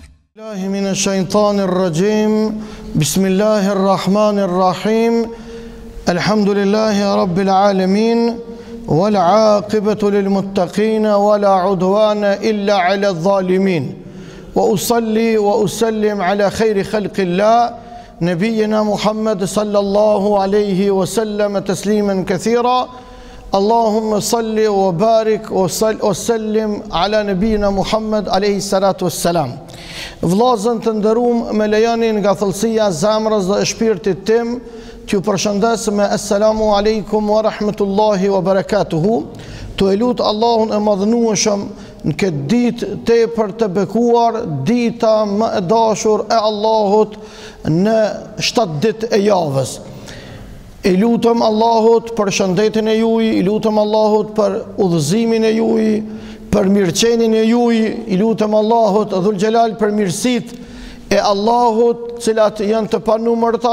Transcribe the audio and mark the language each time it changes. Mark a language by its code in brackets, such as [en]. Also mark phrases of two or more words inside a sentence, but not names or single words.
[ar] الله من الشيطان الرجيم بسم الله الرحمن الرحيم الحمد لله رب العالمين والعاقبة للمتقين ولا عدوان إلا على الظالمين وأصلي وأسلم على خير خلق الله نبينا محمد صلى الله عليه وسلم تسليما كثيرا اللهم صل وبارك وسلم على نبينا محمد عليه الصلاة والسلام. [sq] Vllazën të nderuam, me lejonin nga thellësia e zemrës dhe e shpirtit tim, t'ju përshëndes me [ar] السلام عليكم ورحمة الله وبركاته. [sq] Të lut Allahun e madhënueshëm në këtë ditë tepër të bekuar, dita më e dashur e Allahut në 7 ditë e javës. I lutëm Allahut për shëndetin e juaj, i lutëm Allahut për udhëzimin e juaj, për mirëqenien e juaj, i lutëm Allahut [ar] ذو الجلال [sq] për mirësitë e Allahut, cilat janë të panumërta.